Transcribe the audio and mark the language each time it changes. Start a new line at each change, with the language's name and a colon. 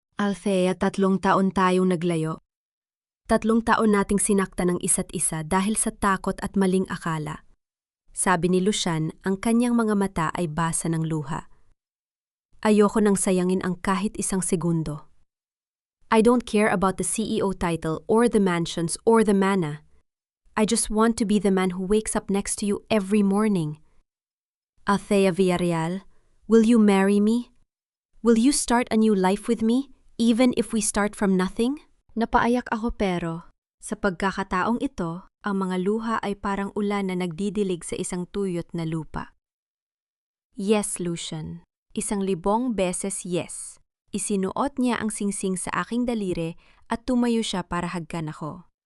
Filipino: Althea, 3 taon tayong naglayo. 3 taon nating sinakta ng isa't isa dahil sa takot at maling akala. Sabi ni Lucian, ang kanyang mga mata ay basa ng luha. Ayoko nang sayangin ang kahit isang segundo.
English: I don't care about the CEO title or the mansions or the manna. I just want to be the man who wakes up next to you every morning. Althea Villarreal, will you marry me? Will you start a new life with me, even if we start from nothing?
Filipino: Napaayak ako pero, sa pagkakataong ito, ang mga luha ay parang ulan na nagdidilig sa isang tuyot na lupa.
English: Yes, Lucian. 1,000 beses yes.
Filipino: Isinuot niya ang singsing sa aking daliri at tumayo siya para hagkan ako.